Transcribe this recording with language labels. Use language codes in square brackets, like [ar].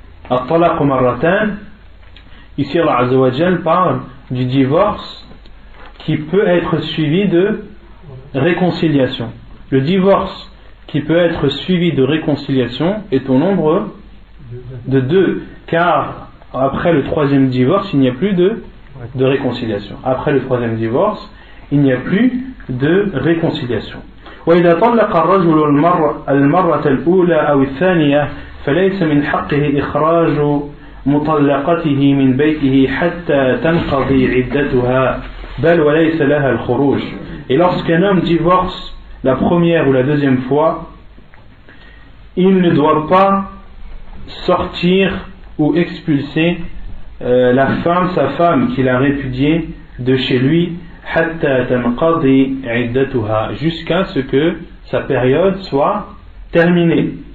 [ar] الطلاق مرتان, [fr] ici Allah Azza wa Jal parle du divorce qui peut être suivi de réconciliation. Le divorce qui peut être suivi de réconciliation est au nombre de 2, car après le 3e divorce, il n'y a plus de réconciliation. Après le 3e divorce, il n'y a plus de réconciliation. [ar] وإذا طلق الرجل المرة الأولى أو الثانية فليس من حقه إخراج مطلقته من بيته حتى تنقضي عدتها بل وليس لها الخروج. [fr] Et lorsqu'un homme divorce la première ou la deuxième fois, il ne doit pas sortir ou expulser sa femme qu'il a répudiée de chez lui [ar] حتى تنقضي عدتها, [fr] jusqu'à ce que sa période soit terminée.